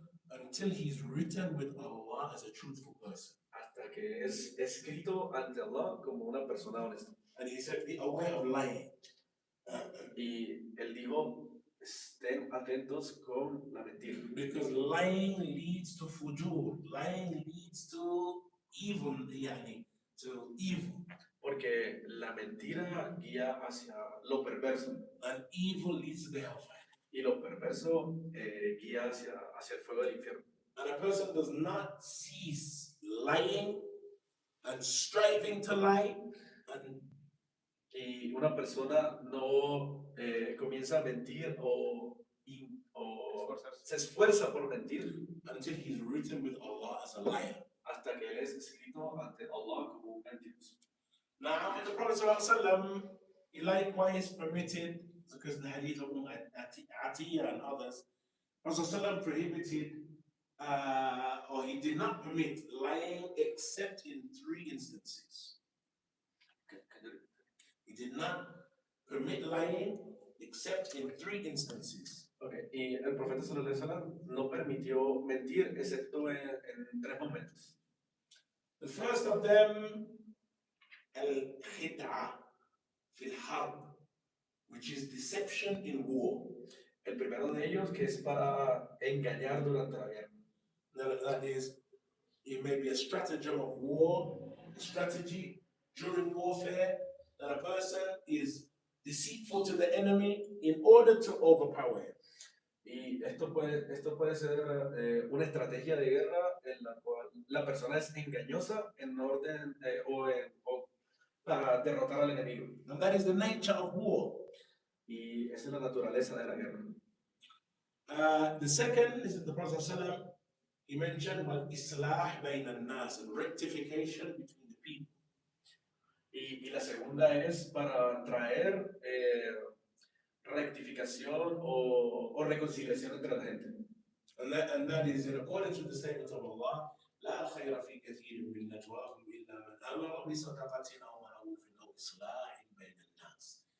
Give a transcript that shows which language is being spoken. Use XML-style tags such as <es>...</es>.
<en>Until he's written with Allah as a truthful person.</en> <es>Hasta que es escrito ante Allah como una persona honesta.</es> <en>And he said, be aware of lying.</en> <es>Y él dijo, estén atentos con la mentira.</es> <en>Because lying leads to fujur. Lying leads to evil, to evil.</en> <es>Porque la mentira guía hacia lo perverso.</es> <en>And evil leads to the hellfire.</en> <es>Y lo perverso guía hacia el fuego del infierno.</es> <en>And a person does not cease lying and striving to lie.</en> <es>Y una persona no comienza a mentir o se esfuerza por mentir.</es> <en>Until he's written with Allah as a liar.</en> <es>Hasta que él es escrito ante Allah como un mentiroso.</es> <en>Now, the Prophet ﷺ, he likewise permitted, because the hadith of Atiyah and others, Prophet ﷺ prohibited or he did not permit lying except in 3 instances. He did not permit lying except in 3 instances.</en> <es>Okay, y el profeta sallallahu alaihi wasallam no permitió mentir excepto en 3 momentos.</es> <en>The first of them, al-khid'a fil harb, which is deception in war.</en> <es>El primero de ellos que es para engañar durante la guerra.</es> <en>That is, it may be a stratagem of war, a strategy during warfare, that a person is deceitful to the enemy in order to overpower him.</en> <es>Y esto puede ser una estrategia de guerra en la cual la persona es engañosa en orden o para derrotar al enemigo.</es> <en>And that is the nature of war.</en> <es>Y esa es la naturaleza de la guerra.</es> <en>The second is that the Prophet ﷺ, he mentioned islah bayna al-nas, and rectification between the people.</en> <es>Y la segunda es para traer rectificación o reconciliación entre la gente.</es> <en>And that is in accordance with the statement of Allah,</en> <ar>لا خير في كثير من نجواهم إلا من أمر بصدقة أو معروف أو إصلاح بين الناس.</ar>